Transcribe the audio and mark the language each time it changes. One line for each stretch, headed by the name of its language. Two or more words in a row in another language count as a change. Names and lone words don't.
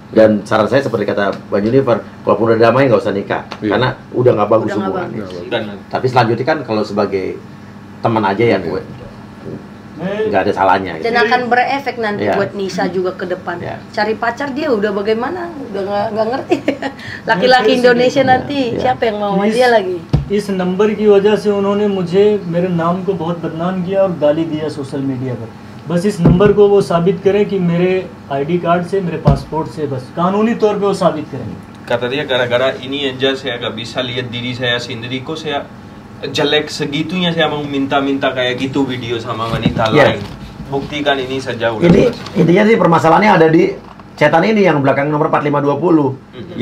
Indonesian: Dan saran saya seperti kata Bang Junifer, kalaupun udah damai nggak usah nikah, karena udah nggak bagus hubungan. Tapi selanjutnya kan kalau sebagai teman aja ya gue, nggak ada salahnya. Dan akan berefek nanti buat Nisa juga ke depan. Cari pacar dia udah bagaimana? Udah nggak ngerti. Laki-laki Indonesia nanti siapa yang mau sama dia lagi?
Hindi: इस नंबर की वजह से उन्होंने मुझे मेरे नाम को बहुत बदनाम किया और गाली दिया
English: social media
Hindi: पर. बस इस नंबर को वो साबित करें कि मेरे
English: ID card
Hindi: से, मेरे पासपोर्ट से, बस कानूनी तौर पे वो साबित करें.
Indonesian: Kata dia gara-gara ini aja saya gak bisa lihat diri saya sendiri, kok saya jelek segitunya saya mau minta-minta kayak gitu video sama wanita lain. Buktikan ini saja udah. Ini intinya sih permasalahannya ada di chatan ini yang belakang nomor 4520.